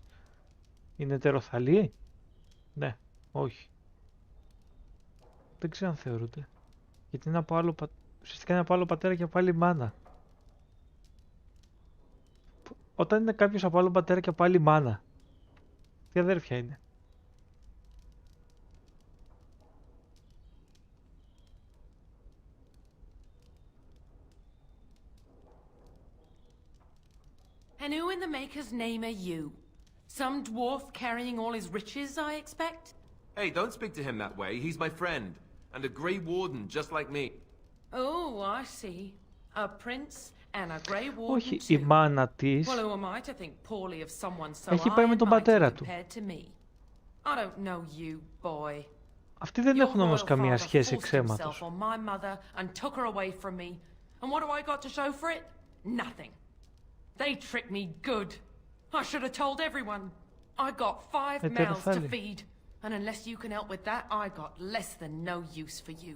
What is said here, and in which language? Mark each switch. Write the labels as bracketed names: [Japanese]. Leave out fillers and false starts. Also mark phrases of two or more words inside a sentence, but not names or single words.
[Greek] Είναι ετεροθαλή? Ναι, όχι. Δεν ξέρω αν θεωρούνται. Γιατί είναι από άλλο, ουσιαστικά είναι από άλλο πατέρα και από άλλη μάνα. Όταν είναι κάποιος από άλλο πατέρα και από άλλη μάνα, τι αδέρφια είναι? [English] And who in the Maker's name are you? Some dwarf carrying all his riches, I expect? Hey, don't speak to him that way. He's my friend. And a Grey Warden, just like me. Oh, I see. A prince and a Grey Warden [Greek] Όχι, [English] too. [Greek] η μάνα της [English] Well, who am I to think poorly of someone so [Greek] έχει πάει με τον [English] high and [Greek] πατέρα [English] mighty [Greek] του. [English] compared to me? I don't know you, boy. [Greek] Αυτοί δεν έχουν όμως καμία [English] Your [Greek] σχέση [English] father forced [Greek] εξαίματος. [English] himself on my mother and took her away from me. And what do I got to show for it? Nothing. They tricked me good. I should have told everyone. I got 5 mouths to feed. And unless you can help with that, I got less than no use for you.